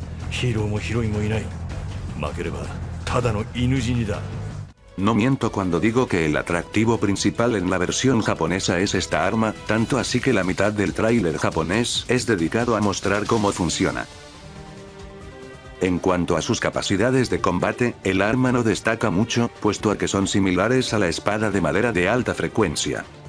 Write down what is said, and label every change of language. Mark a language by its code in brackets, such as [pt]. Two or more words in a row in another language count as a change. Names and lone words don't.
[ja] ヒーローもヒロインもいない。負ければただの犬死にだ。 [es] No miento cuando digo que el atractivo principal en la versión japonesa es esta arma, tanto así que la mitad del tráiler japonés es dedicado a mostrar cómo funciona. En cuanto a sus capacidades de combate, el arma no destaca mucho, puesto a que son similares a la espada de madera de alta frecuencia.